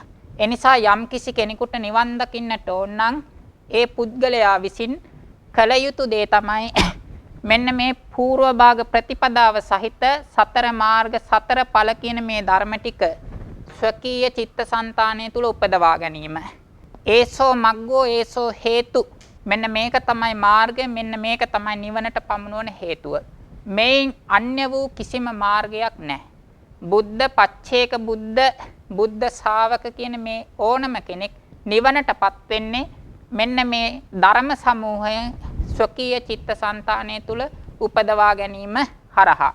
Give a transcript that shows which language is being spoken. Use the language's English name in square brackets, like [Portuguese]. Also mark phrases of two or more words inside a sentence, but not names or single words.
[Sinhala] ඒ නිසා යම් කිසි කෙනෙකුට නිවන් දකින්නට ඕන නම් ඒ පුද්ගලයා විසින් කළ යුතු දේ තමයි මෙන්න මේ పూర్ව භාග ප්‍රතිපදාව සහිත සතර මාර්ග සතර ඵල කියන මේ ධර්ම ටික ස්වකීය චිත්ත સંතානය තුල උපදවා ගැනීම. [Pali] ඒසෝ මග්ගෝ ඒසෝ හේතු. [Sinhala] මෙන්න මේක තමයි මාර්ගය, මෙන්න මේක තමයි නිවනට පමුණුවන හේතුව. මේන් අන්‍ය වූ කිසිම මාර්ගයක් නැහැ. බුද්ධ පච්චේක බුද්ධ ශාවක කියන මේ ඕනම කෙනෙක් නිවනටපත් වෙන්නේ මෙන්න මේ ධර්ම සමූහය ස්වකීය චිත්තසංතානය තුල උපදවා ගැනීම හරහා.